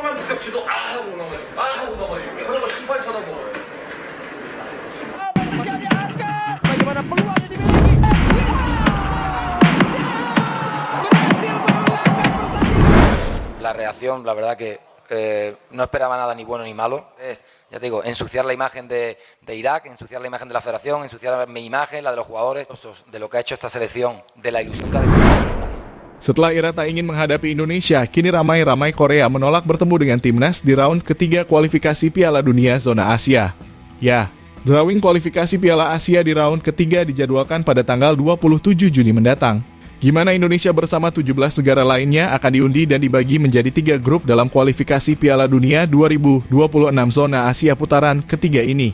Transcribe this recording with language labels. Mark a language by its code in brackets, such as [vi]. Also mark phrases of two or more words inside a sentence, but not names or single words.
[ko] 직접 지도 하고 넘어지고 하고 넘어지고 그러고 심판 쳐다보고. [id] Bagaimana peluang yang dimiliki? Berhasil mengalahkan pertandingan. [es] La reacción, la verdad que no esperaba nada ni bueno ni malo. Es, ya te digo, ensuciar la imagen de Irak, ensuciar la imagen de la federación, ensuciar mi imagen, la de los jugadores, de lo que ha hecho esta selección, de la ilusión que ha despiertado. [id] Setelah Irak tak ingin menghadapi Indonesia, kini ramai-ramai Korea menolak bertemu dengan timnas di round ketiga kualifikasi Piala Dunia zona Asia. Ya, drawing kualifikasi Piala Asia di round ketiga dijadwalkan pada tanggal 27 Juni mendatang. Gimana Indonesia bersama 17 negara lainnya akan diundi dan dibagi menjadi 3 grup dalam kualifikasi Piala Dunia 2026 zona Asia putaran ketiga ini.